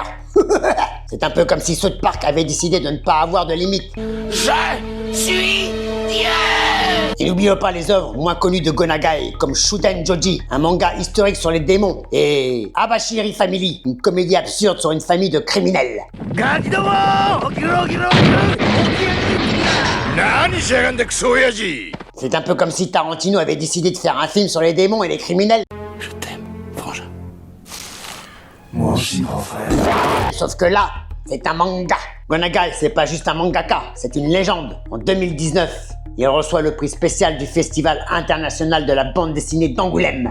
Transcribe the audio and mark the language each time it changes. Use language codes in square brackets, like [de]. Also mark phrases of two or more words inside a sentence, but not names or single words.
[fr] C'est un peu comme si South Park avait décidé de ne pas avoir de limite. Je suis Dieu. Et n'oublions pas les œuvres moins connues de Gonagai, comme Shuden Joji, un manga historique sur les démons, et Abashiri Family, une comédie absurde sur une famille de criminels. [ja] ガキども起きろ起きろ起きろ何しやがんだクソ親父 [fr] C'est un peu comme si Tarantino avait décidé de faire un film sur les démons et les criminels. Je t'aime, frangin. Moi aussi, grand frère. Sauf que là, c'est un manga. Gonagai, c'est pas juste un mangaka, c'est une légende. En 2019, il reçoit le prix spécial du Festival international de la bande dessinée d'Angoulême.